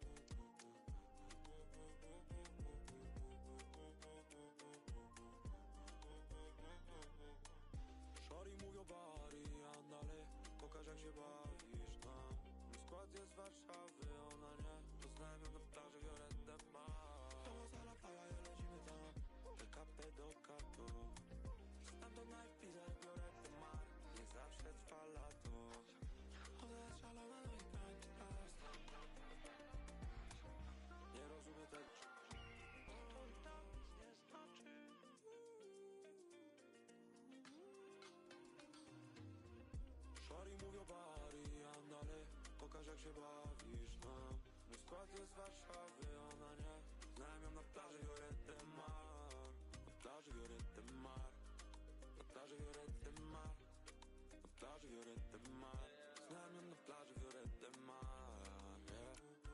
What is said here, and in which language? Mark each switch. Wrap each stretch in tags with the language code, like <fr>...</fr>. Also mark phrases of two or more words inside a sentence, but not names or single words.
<pl>Szori mówią bari, andale, pokaż jak się bawisz nam. Mój skład jest z Warszawy, ona nie. Poznałem ją na plaży Violette Mar.</pl> <es>Vamos a la playa</es> <pl>i lecimy tam. PKP do Kato. Stamtąd na Ibiza Violette Mar. Nie zawsze trwa lato. Odejść szalona, no i tańczy raz. Nie rozumiem tego. Szori mówią bari, andale, pokaż jak się bawisz nam. Mój skład jest z Warszawy, ona nie. Znałem ją na plaży Violette Mar. Na plaży Violette Mar. Na plaży Violette Mar. Na plaży Violette Mar. Znałem ją na plaży Violette Mar, yeah.</pl>